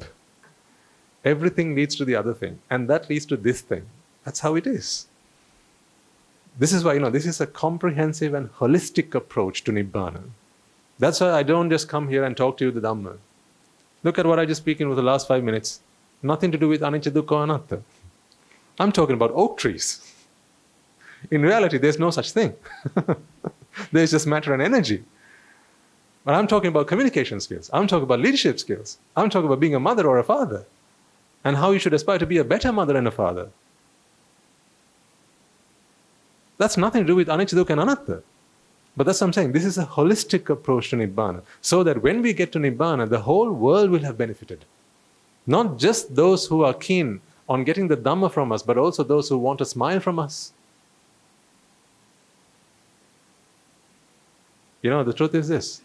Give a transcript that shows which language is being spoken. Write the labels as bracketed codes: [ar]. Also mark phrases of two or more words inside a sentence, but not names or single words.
[en] Everything leads to the other thing. And that leads to this thing. That's how it is. This is why, this is a comprehensive and holistic approach to Nibbana. That's why I don't just come here and talk to you the Dhamma. Look at what I just speak in with the last 5 minutes. Nothing to do with [pi] anicca, dukkha, anatta. [en] I'm talking about oak trees. In reality, there's no such thing. There's just matter and energy. But I'm talking about communication skills. I'm talking about leadership skills. I'm talking about being a mother or a father. And how you should aspire to be a better mother and a father. That's nothing to do with [pi] anicca, dukkha, [en] and anatta. But that's what I'm saying. This is a holistic approach to Nibbana. So that when we get to Nibbana, the whole world will have benefited. Not just those who are keen on getting the Dhamma from us, but also those who want a smile from us. The truth is this.